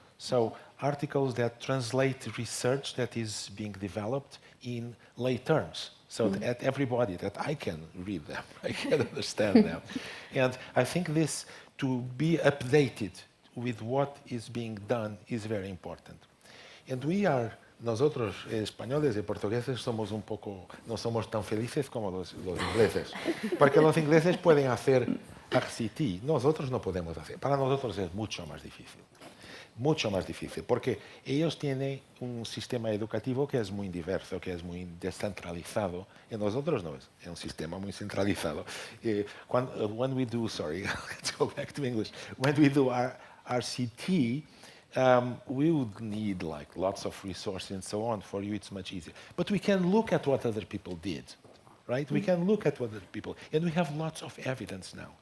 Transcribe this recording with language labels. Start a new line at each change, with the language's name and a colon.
English: So articles that translate research that is being developed in lay terms, so that everybody, that I can read them, I can understand them. And I think this, to be updated with what is being done, is very important. And we are,
Spanish: nosotros españoles y portugueses somos un poco, no somos tan felices como los ingleses, porque los ingleses pueden hacer RCT, nosotros no podemos hacer, para nosotros es mucho más difícil. Mucho más difícil, porque ellos tienen un sistema educativo que es muy diverso, que es muy descentralizado, y nosotros no, es un sistema muy centralizado.
English: When we do, sorry, let's go back to English. When we do our RCT, we would need like lots of resources and so on. For you, it's much easier. But we can look at what other people did, right? We can look at what other people, and we have lots of evidence now.